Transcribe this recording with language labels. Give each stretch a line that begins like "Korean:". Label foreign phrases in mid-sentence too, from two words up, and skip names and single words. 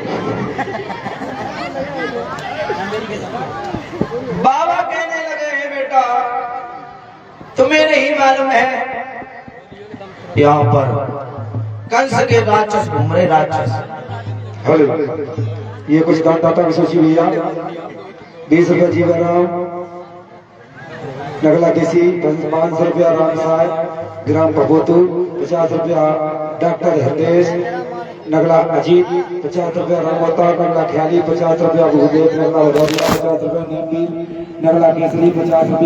Hindi: बाबा कहने लगे हैं बेटा, तुम्हें नहीं मालूम है यहाँ पर कंस के राक्षस घूम रहे, राक्षस। हेलो, ये कुछ दाता की सोची भैया। 20 रुपया जीवनराम नगला किसी, 500 रुपया राम साहब ग्राम भगोतू, 50 रुपया डॉक्टर हरदेश नगला अजीत, 50 रुपया रामोता नगला ख्याली, 50 रुपया भूदेव नगला भदौरिया, 50 रुपया नेपी नगला केसरी, 50 रुपया